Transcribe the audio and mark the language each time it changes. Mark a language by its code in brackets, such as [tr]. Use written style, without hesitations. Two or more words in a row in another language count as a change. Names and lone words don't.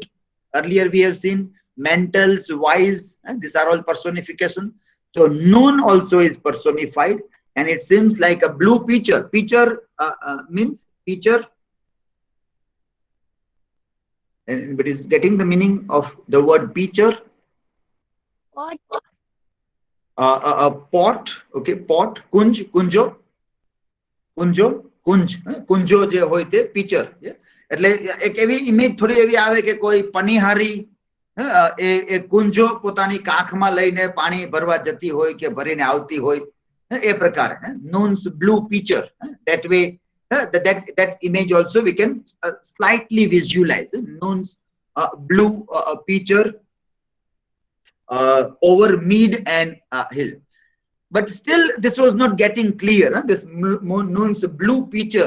[en] Earlier we have seen mentals, wise, these are all personification. So noon also is personified, and it seems like a blue pitcher. Pitcher means pitcher. Anybody is getting the meaning of the word pitcher? Pot. A pot. Okay, pot. Kunj, kunjo, kunjo, kunj. [gu] કુંજો જે હોય તે pitcher. એટલે એક એવી ઇમેજ થોડી એવી આવે કે કોઈ પનિહારી એ કુંજો પોતાની કાંખમાં લઈને પાણી ભરવા જતી હોય કે ભરીને આવતી હોય, એ પ્રકારે. [en] Noon's blue pitcher. That way, that image also we can slightly visualize. Noon's blue pitcher over mead and hill. But still this was not getting clear, this noon's blue pitcher.